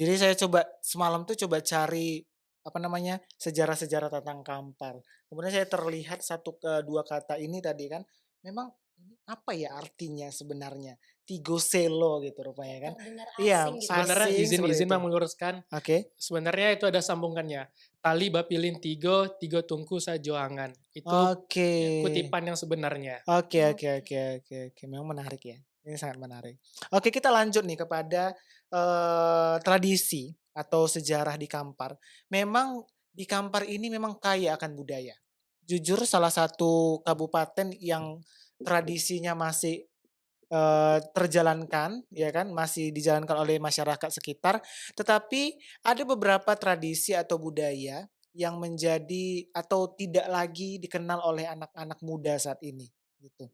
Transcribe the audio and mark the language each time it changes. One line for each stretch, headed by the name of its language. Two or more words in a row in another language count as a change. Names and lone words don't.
Indonesian: Jadi saya coba semalam tuh coba cari apa namanya sejarah-sejarah tentang Kampar. Kemudian saya terlihat satu ke dua kata ini tadi kan, memang ini apa ya artinya sebenarnya?
Minangkabau: Tigo selo gitu rupanya kan?
Indonesian: Terdengar Iya asing gitu. Sebenarnya asing seperti izin itu. Bang meluruskan, Oke. sebenarnya itu ada sambungannya.
Minangkabau: Tali bapilin tigo, tigo tungku sajoangan.
Indonesian: Itu Oke. kutipan yang sebenarnya. Oke oke Oke. oke oke oke. Memang menarik ya. Ini sangat menarik. Oke kita lanjut nih kepada tradisi atau sejarah di Kampar. Memang di Kampar ini memang kaya akan budaya. Jujur salah satu kabupaten yang tradisinya masih terjalankan, ya kan, masih dijalankan oleh masyarakat sekitar, tetapi ada beberapa tradisi atau budaya yang menjadi atau tidak lagi dikenal oleh anak-anak muda saat ini, gitu.